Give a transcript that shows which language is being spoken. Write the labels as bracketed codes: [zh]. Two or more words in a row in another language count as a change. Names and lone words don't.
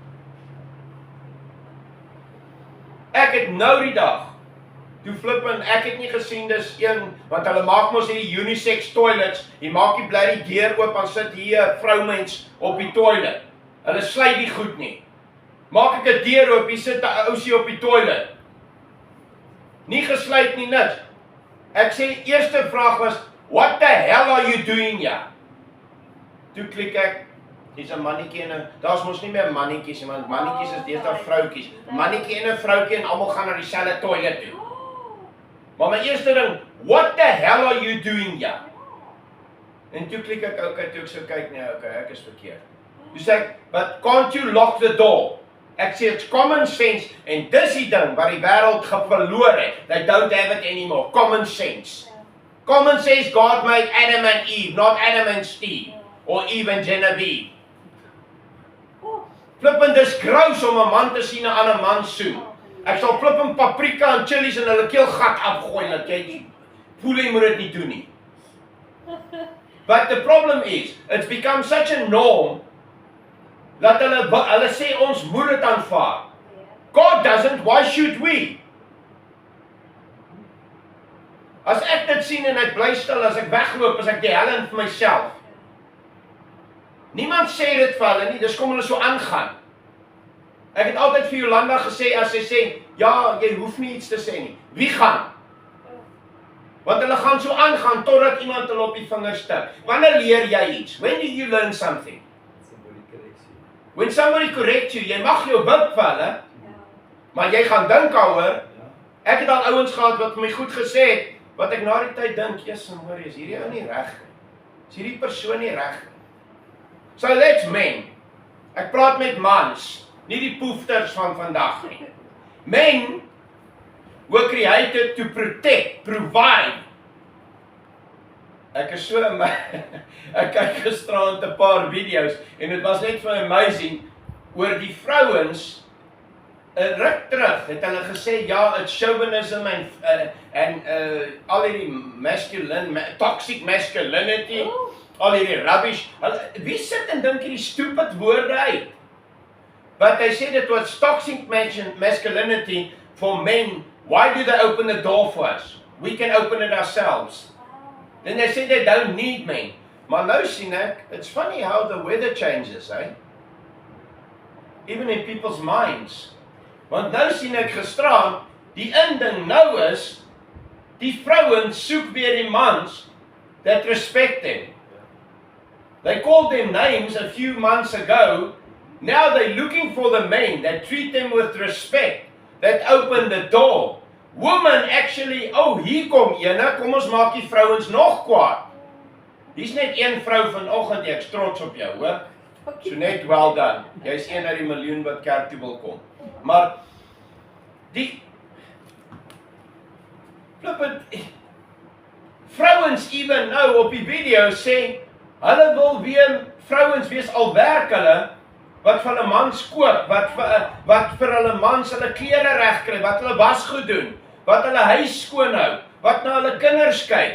[af] Ek het nou die dag, toe flippend, ek het nie gesien dis een, want hulle maak mos hierdie [en] unisex toilets, [af] jy maak die bly die deur oop, en sit hier 'n vroumens op die toilet. Hulle sluit die goed nie. Maak ek 'n deur oop, hier sit 'n ousie op die toilet. Nie gesluit nie niks. Ek sê, eerste vraag was, [en] what the hell are you doing here? [af] Toe klik ek, Dis 'n mannetjie en 'n daar's mos nie meer mannetjies nie, want mannetjies is deesdae vroutjies. Mannetjie en 'n vroutjie en almal gaan na dieselfde toilet toe. Maar my eerste ding, [en] what the hell are you doing here? [af] En toe klik ek okay, toe ek so kyk, nee, okay, ek is verkeerd. Toe sê ek, [en] but can't you lock the door? [af] Ek sê [en] it's common sense [af] en dis die ding wat die wêreld verloor het. [en] They don't have it anymore. Common sense. Common sense God made Adam and Eve, not Adam and Steve or Eve and Genevieve. [af] Flippend dis gross om 'n man te sien 'n ander man soen. Ek sal flippend paprika en chilies in hulle keelgat afgooi dat jy voel jy moet dit nie doen nie. [en] But the problem is, it's become such a norm [af] dat hulle sê ons moet dit aanvaar. [en] God doesn't, why should we? [af] As ek dit sien en ek bly stil, as ek wegloop, as ek die hel vir myself. Niemand sê dit vir hulle nie, dis kom hulle so aangaan. Ek het altyd vir Jolanda gesê, as sy sê, ja, jy hoef nie iets te sê nie. Wie gaan? Want hulle gaan so aangaan, totdat iemand hulle op die vingers tik. Wanneer leer jy iets? [en] When do you learn something? Somebody corrects you. When somebody corrects you, [af] jy mag jou wip vir hulle, maar jy gaan dink daaroor. Ek het al ouens gehad wat vir my goed gesê het, wat ek na die tyd dink, Jesus, hoor, is hierdie ou nie reg nie. Is hierdie persoon nie reg nie. [en] So that's men. [af] Ek praat met mans, nie die poefters van vandag nie. [en] Men were created to protect, provide. [af] Ek is so ek kyk gisterand 'n paar video's en dit was net vir amazing oor die vrouens. 'n Ruk terug het hulle gesê ja, [en] it's chauvinism [af] en al hierdie [en] toxic masculinity, [af] al hierdie rubbish. Wie sit en dink hierdie stupid woorde uit? [en] But they said it was toxic masculinity for men. Why do they open the door for us? We can open it ourselves. Then they said they don't need men. [af] Maar nou sien ek, [en] it's funny how the weather changes, eh? Even in people's minds. [af] Want nou sien ek gisteraan, die inding nou is, die vrouens soek weer die mans [en] that respect them. They called them names a few months ago. Now they're looking for the men that treat them with respect, that open the door. Women actually, [af] hier kom ene, kom ons maak die vrouens nog kwaad. Hier's net een vrou vanoggend, ek's trots op jou, hoor. So net [en] well done. [af] Jy's een uit die miljoen wat kerk toe wil kom. Maar die flippend vrouens even nou op die video sê, hulle wil weer vrouens wees al werk hulle, wat vir hulle mans koop, wat vir hulle mans hulle klere regkry, wat hulle was goed doen, wat hulle huis skoon hou, wat na hulle kinders kyk.